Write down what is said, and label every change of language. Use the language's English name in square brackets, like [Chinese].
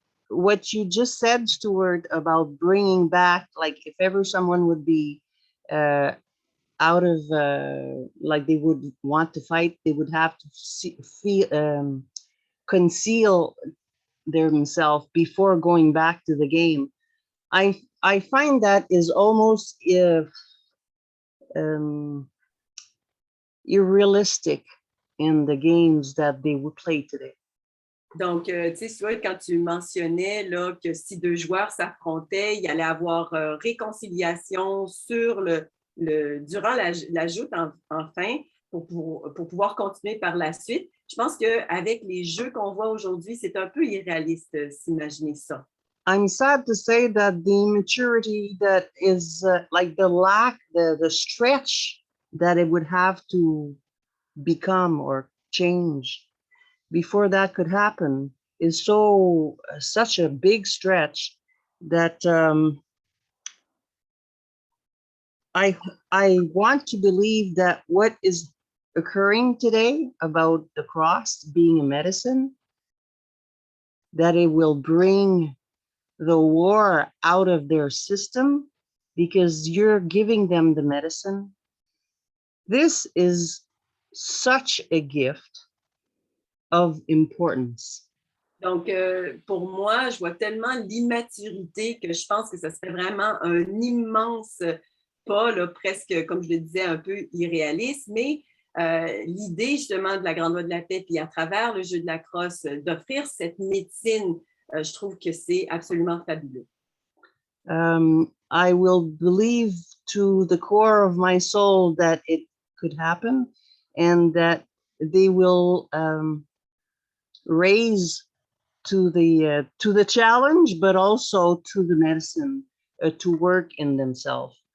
[English] What you just said, Stuart, about bringing back, like if ever someone would be out of, like they would want to fight, they would have to conceal themselves before going back to the game. I find that is almost unrealistic in the games that they would play today. [French] Donc, tu sais, tu vois, quand tu mentionnais là, que si deux joueurs s'affrontaient, il y allait avoir réconciliation sur durant la joute enfin pour pouvoir continuer par la suite. Je pense qu'avec les jeux qu'on voit aujourd'hui, c'est un peu irréaliste s'imaginer ça. [English] I'm sad to say that the immaturity that is like the lack, the stretch that it would have to become or change before that could happen is such a big stretch that I want to believe that what is occurring today about the cross being a medicine, that it will bring the war out of their system because you're giving them the medicine. This is such a gift of importance. [French] Donc, pour moi, je vois tellement l'immaturité que je pense que ce serait vraiment un immense pas, là, presque, comme je le disais, un peu irréaliste, mais l'idée justement de la Grande Voie de la paix, puis à travers le jeu de la crosse, d'offrir cette médecine, je trouve que c'est absolument fabuleux. [English] I will believe to the core of my soul that it could happen and that they will raise to the challenge, but also to the medicine to work in themselves.